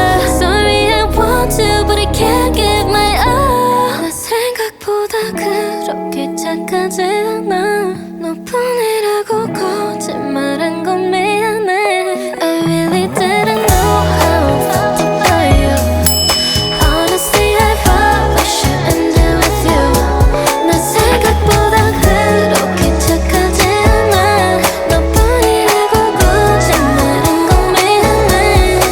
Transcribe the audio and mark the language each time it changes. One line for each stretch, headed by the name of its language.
English: Sorry I want to but I can't give my all.
Korean: 나 생각보다 그렇게 착하지 않아. 너뿐이라고 거짓말한 건 미안해.
English: I really didn't know how I felt about you. Honestly, I probably should end it with you.
Korean: 나 생각보다 그렇게 착하지 않아. 너뿐이라고 거짓말한 건 미안해.